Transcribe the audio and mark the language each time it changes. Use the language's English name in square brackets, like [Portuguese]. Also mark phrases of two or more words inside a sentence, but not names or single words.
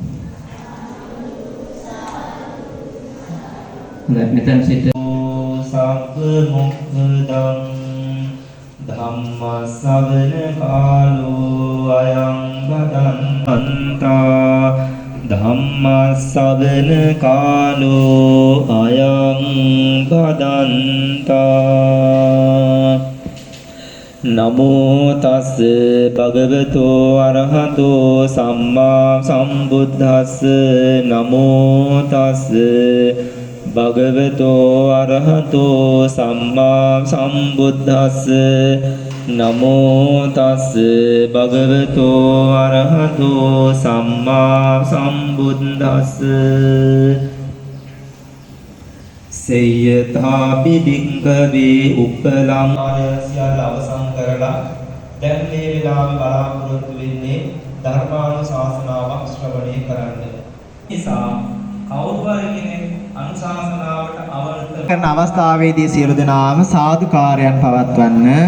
[Sinhala] හොඳයි මෙතන සිට [Pali] සබ්බ මොක්ඛදං ධම්මස්සවන කාලෝ අයං බදන්තා ධම්මස්සවන කාලෝ අයං බදන්තා නමෝ තස්ස භගවතෝ අරහතෝ සම්මා සම්බුද්දස්ස නමෝ තස්ස භගවතෝ අරහතෝ සම්මා සම්බුද්දස්ස නමෝ තස්ස භගවතෝ අරහතෝ සම්මා සම්බුද්දස්ස සේයථාපි භික්ඛවේ උප්පලං [Sinhala] ආයසියල් අවසන් කරලා දැන් මේ වෙලාවේ බලාපොරොත්තු වෙන්නේ ධර්මානුශාසනාවක් ශ්‍රවණය කරන්න. නිසා කවුරු හරි කෙනෙක් අනුශාසනාවට අවර්ත කරන අවස්ථාවේදී සියලු දෙනාම සාදුකාරයන් පවත්වන්න.